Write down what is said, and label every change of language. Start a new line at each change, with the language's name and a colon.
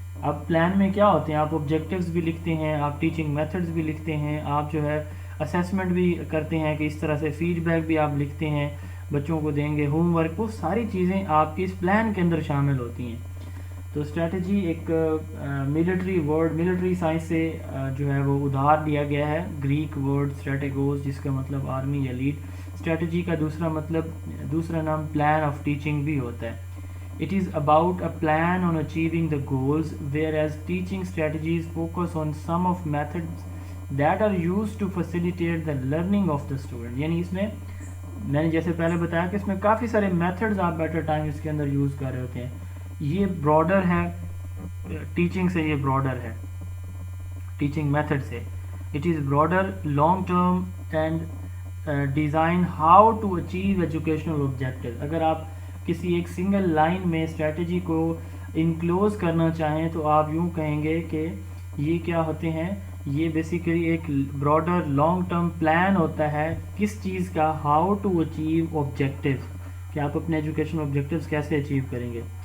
Urdu: اب پلان میں کیا ہوتے ہیں؟ آپ آبجیکٹیوز بھی لکھتے ہیں، آپ ٹیچنگ میتھڈز بھی لکھتے ہیں، آپ جو ہے اسیسمنٹ بھی کرتے ہیں کہ اس طرح سے فیڈ بیک بھی آپ لکھتے ہیں، بچوں کو دیں گے ہوم ورک، وہ ساری چیزیں آپ کی اس پلان کے اندر شامل ہوتی ہیں. تو اسٹریٹجی ایک ملٹری ورڈ، ملٹری سائنس سے جو ہے وہ ادھار لیا گیا ہے، گریک ورڈ اسٹریٹیگوس جس کا مطلب آرمی یا لیڈ. اسٹریٹجی کا دوسرا نام پلان آف ٹیچنگ بھی ہوتا ہے.
English: It is about a plan on achieving the goals, whereas teaching strategies focus on some of methods that are used to facilitate the learning of the student.
Urdu: یعنی اس میں نے جیسے پہلے بتایا کہ اس میں کافی سارے میتھڈز آپ
English: at a time
Urdu: اس کے اندر یوز کر رہے ہوتے ہیں. یہ براڈر ہے ٹیچنگ سے، یہ براڈر ہے ٹیچنگ میتھڈ سے.
English: It is broader, long term and design how to achieve educational objectives.
Urdu: اگر آپ کسی ایک سنگل لائن میں اسٹریٹجی کو انکلوز کرنا چاہیں تو آپ یوں کہیں گے کہ یہ کیا ہوتے ہیں؟ یہ بیسیکلی ایک براڈر لانگ ٹرم پلان ہوتا ہے کس چیز کا؟
English: how to achieve objectives,
Urdu: کہ آپ اپنے ایجوکیشن آبجیکٹیوز کیسے اچیو کریں گے.